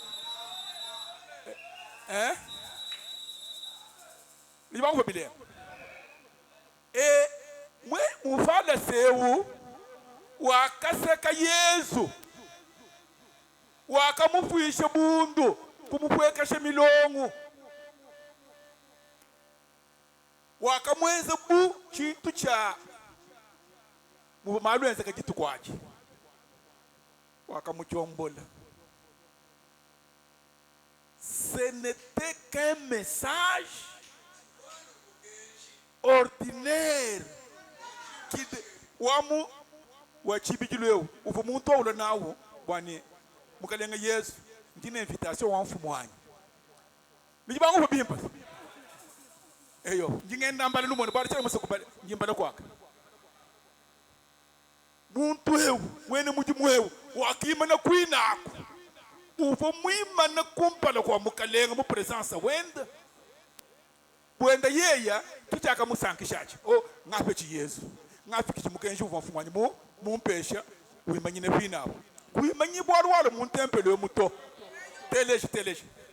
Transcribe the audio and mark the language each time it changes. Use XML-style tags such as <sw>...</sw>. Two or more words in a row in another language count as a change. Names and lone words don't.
<lua>libango bile mwe mufala sewu wakaseka Yesu wakamufwisha bundu kumupwekesha milongo wakamweza bu chintu cha mumalu enza kajitu kwaje wakamuchombola.</lua> <fr>Ce n'était qu'un message ordinaire</fr> <lua>qui wamu wachibijuleu uvu muntu ulo nawo bwani mukalenga Yesu ndine invitation wa mfumu wanyu nijibangu bimba eyo ngingenda mbale numone bari cyane musukubale ngimbale kwaka muntu ewu mwene muji mwewu wakimana kwinako uvo mwimana kumpala kwa mukalenga mu presence wenda yeya tuchaka musankishaje ngape chi Yesu ngape kimukenje uvo mfumu wanyu mumpesha wimanyine vinabo kuyimanyi bwalwalo mu tempele yomuto teleje</lua>